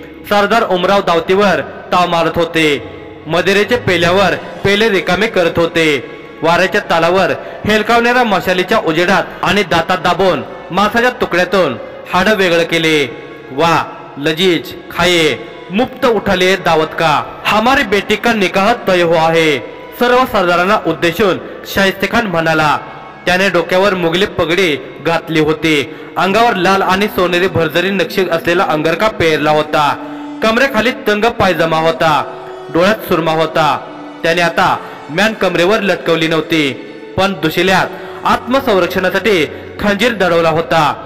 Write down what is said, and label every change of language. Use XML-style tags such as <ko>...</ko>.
<mr>सरदार उमराव दावतीवर ताव मारत होते. मदिरेचे पेल्यावर पेले रिकामे करत होते. वाऱ्याच्या तालावर हेलकावणाऱ्या मशालीच्या उजेडात आणि दातात दाबून मांसाच्या तुकड्यातून हाड वेगळं केले.</mr> <hi>वा लजीज खाये, मुफ्त उठाले दावत का. हमारी बेटी का निकाह तय हुआ है.</hi> <mr>सर्व सरदारांना उद्देशून शाहिस्ते खान म्हणाला. त्याने डोक्यावर मुगली पगडी घातली होती. अंगावर लाल आणि सोनेरी भरजरी नक्षी असलेला अंगरखा पेरला होता. कमरेखाली तंग पायजमा होता. डोळ्यात सुरमा होता. त्याने आता मॅन कमरेवर लटकवली नव्हती, पण दुशिल्यात आत्मसंरक्षणासाठी खंजीर दडवला होता.</mr>